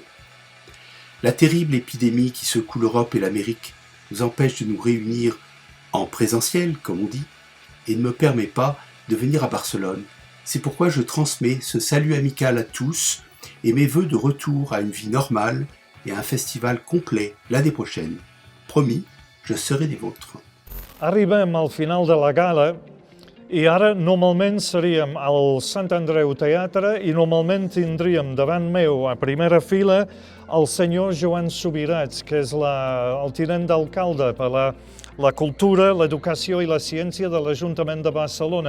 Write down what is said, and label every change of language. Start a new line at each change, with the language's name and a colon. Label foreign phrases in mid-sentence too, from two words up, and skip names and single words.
French: La terrible épidémie qui secoue l'Europe et l'Amérique nous empêche de nous réunir en présentiel, comme on dit, et ne me permet pas de venir à Barcelone. C'est pourquoi je transmets ce salut amical à tous et mes vœux de retour à une vie normale et à un festival complet l'année prochaine. Promis, je serai des vôtres.
Catalan: Arribem al final de la gala i ara normalment seríem al Sant Andreu Teatre i normalment tindríem davant meu a primera fila el senyor Joan Subirats, que és el tinent d'alcalde per la cultura, l'educació i la ciència de l'Ajuntament de Barcelona.